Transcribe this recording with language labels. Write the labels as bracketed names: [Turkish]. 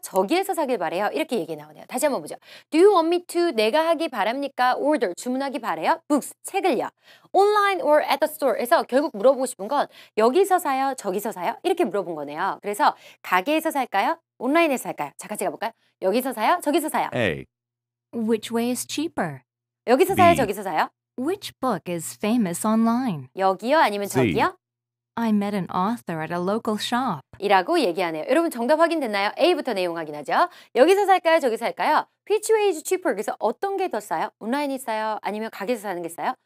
[Korean] 저기에서 사길 바래요? 이렇게 얘기 나오네요. 다시 한번 보죠. [English] Do you want me to [Korean] 내가 하기 바랍니까? order 주문하기 바래요? books 책을요. [English] online or at the store [Korean] 에서 결국 물어보고 싶은 건 여기서 사요? 저기서 사요? 이렇게 물어본 거네요. 그래서 가게에서 살까요? 온라인에서 살까요? 자, 같이 가볼까요? 여기서 사요? 저기서 사요? [English] A. Which way is cheaper? [Korean] 여기서 사요? [English] B. [Korean] 저기서 사요? [English] Which book is famous online? [Korean] 여기요? 아니면 [English] C. [Korean] 저기요? [English] I met an author at a local shop. [Korean] 이라고 얘기하네요. 여러분 정답 확인됐나요? A부터 내용 확인하죠. 여기서 살까요? 저기서 살까요? [English] Which way is cheaper? [Korean] 그래서 어떤 게 더 싸요? 온라인이 싸요? 아니면 가게에서 사는 게 싸요?